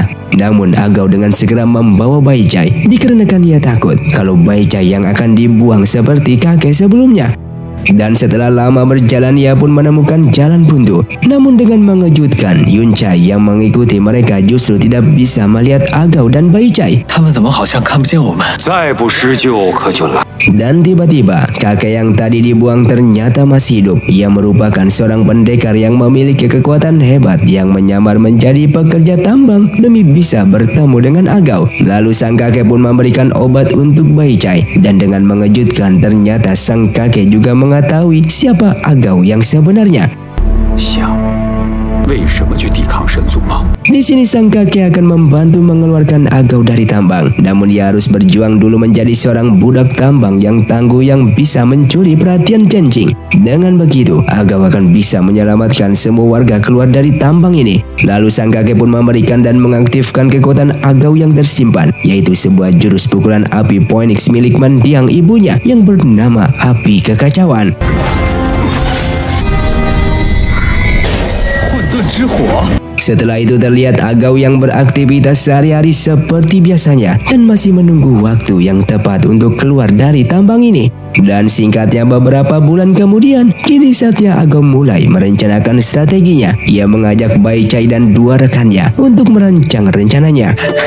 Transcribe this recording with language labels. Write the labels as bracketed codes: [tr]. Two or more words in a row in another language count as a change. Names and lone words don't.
[id] Namun Agao dengan segera membawa Bai Chai dikarenakan ia takut kalau Bai Chai yang akan dibuang seperti kakek sebelumnya. Dan setelah lama berjalan ia pun menemukan jalan buntu. Namun dengan mengejutkan, Yun Chai yang mengikuti mereka justru tidak bisa melihat Agao dan Bai Chai. [zh] 他们怎么好像看不见我们？再不施救可就来。 [id] Dan tiba-tiba kakek yang tadi dibuang ternyata masih hidup. Ia merupakan seorang pendekar yang memiliki kekuatan hebat yang menyamar menjadi pekerja tambang demi bisa bertemu dengan Agao. Lalu sang kakek pun memberikan obat untuk Bai Chai. Dan dengan mengejutkan ternyata sang kakek juga mengetahui siapa Agao yang sebenarnya. [zh] 为什么去抵抗神族吗？ [id] Di sini sang kakek akan membantu mengeluarkan Agao dari tambang. Namun ia harus berjuang dulu menjadi seorang budak tambang yang tangguh yang bisa mencuri perhatian Chen-Jing. Dengan begitu, Agao akan bisa menyelamatkan semua warga keluar dari tambang ini. Lalu sang kakek pun memberikan dan mengaktifkan kekuatan Agao yang tersimpan, yaitu sebuah jurus pukulan api Phoenix milik mendiang ibunya yang bernama Api Kekacauan. [zh] 混沌之火。 [id] Setelah itu terlihat Agao yang beraktivitas sehari-hari seperti biasanya dan masih menunggu waktu yang tepat untuk keluar dari tambang ini. Dan singkatnya beberapa bulan kemudian, kini saatnya Agao mulai merencanakan strateginya. Ia mengajak Bai Chai dan dua rekannya untuk merancang rencananya.